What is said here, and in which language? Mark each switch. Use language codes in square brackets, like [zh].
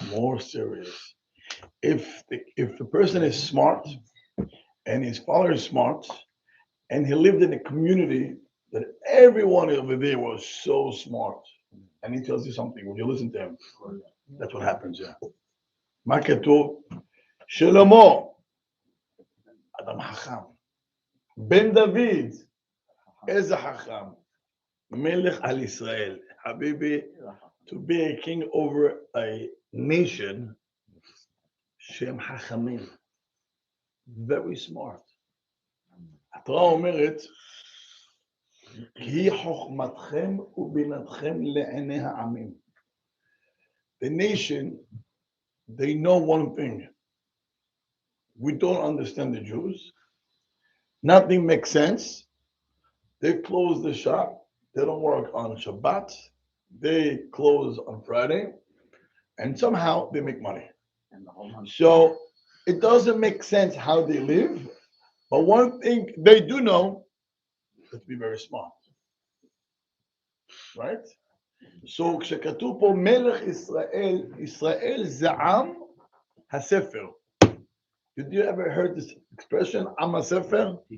[en] More serious. If the person is smart, and his father is smart, and he lived in a community that everyone over there was so smart, and he tells you something, would you listen to him? That's what happens, yeah. [he] מה כתוב? שלמה, אדם חכם, בן דוד, איזה חכם, מלך על ישראל. [en] Habibi, to be a king over a nation, [he] שהם חכמים, [en] very smart. [he] התורה אומרת, כי חוכמתכם ובינתכם לעיני העמים. [en] The nation, they know one thing. We don't understand the Jews. Nothing makes sense. They close the shop. They don't work on Shabbat. They close on Friday. And somehow they make money. So it doesn't make sense how they live. But one thing they do know is to be very smart. Right? [he] So כשכתוב פה מלך ישראל, ישראל זה עם הספר. [en] Did you ever heard this expression, עם הספר?